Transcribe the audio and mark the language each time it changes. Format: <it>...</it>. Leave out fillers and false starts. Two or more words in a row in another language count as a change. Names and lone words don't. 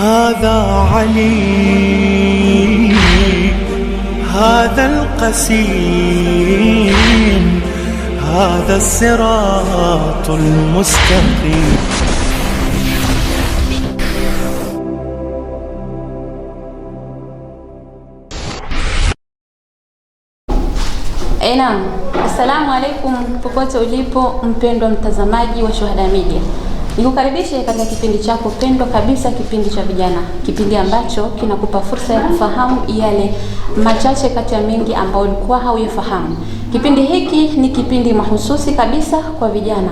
<ar>هذا علي هذا القسيم هذا الصراط المستقيم.</ar> <sw>Naam,</sw> <ar>السلام عليكم</ar> <sw>popote ulipo mpendwa mtazamaji wa Shuhada Media. Nikukaribishe katika kipindi chako pendwa kabisa, kipindi cha vijana. Kipindi ambacho kinakupa fursa ya kufahamu yale machache kati ya mengi ambayo ulikuwa hauyafahamu. Kipindi hiki ni kipindi mahususi kabisa kwa vijana.</sw>